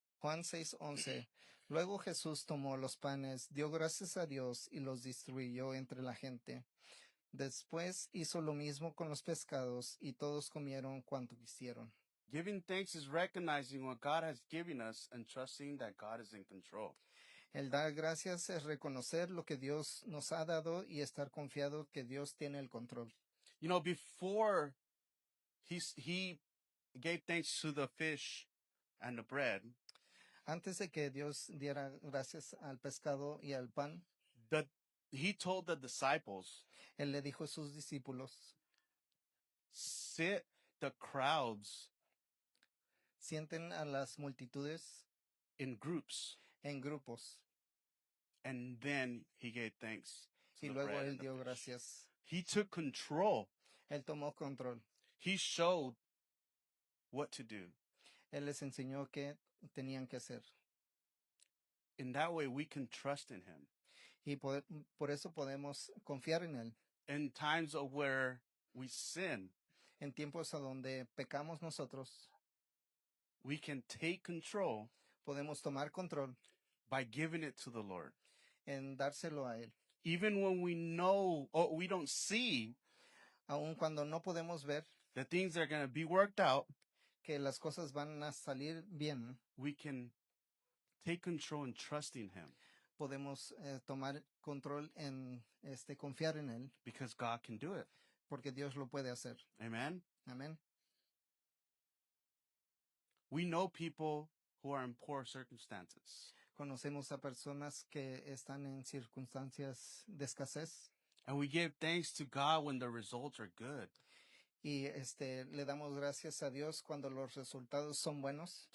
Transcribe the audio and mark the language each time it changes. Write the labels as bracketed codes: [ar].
[es] Juan 6:11. Luego Jesús tomó los panes, dio gracias a Dios y los distribuyó entre la gente. Después hizo lo mismo con los pescados y todos comieron cuanto quisieron. [en] Giving thanks is recognizing what God has given us and trusting that God is in control. [es] El dar gracias es reconocer lo que Dios nos ha dado y estar confiado que Dios tiene el control. [en] You know, before he gave thanks to the fish and the bread, [es] Antes de que Dios diera gracias al pescado y al pan, [en] he told the disciples, [es] Él le dijo a sus discípulos, [en] sit the crowds [es] sienten a las multitudes [en] in groups. [es] en grupos. [en] And then he gave thanks to [es] Y [en] the [es] luego [en] bread [es] Él [en] and the [es] dio [en] fish. [es] gracias. [en] He took control. [es] Él tomó control. [en] He showed what to do. [es] Él les enseñó qué tenían que hacer. [en] In that way, we can trust in him. [es] Y por eso podemos confiar en Él. [en] In times of where we sin, [es] En tiempos a donde pecamos nosotros, [en] we can take control [es] podemos tomar control [en] by giving it to the Lord. [es] en dárselo a Él. [en] Even when we know or we don't see [es] Aun cuando no podemos ver [en] that things are going to be worked out, [es] que las cosas van a salir bien, [en] we can take control in trusting him [es] podemos tomar control en confiar en Él, [en] because God can do it. [es] porque Dios lo puede hacer. [en] Amen. [es] Amén. [en] We know people who are in poor circumstances, [es] Conocemos a personas que están en circunstancias de escasez [en] and we give thanks to God when the results are good. [es] y le damos gracias a Dios cuando los resultados son buenos.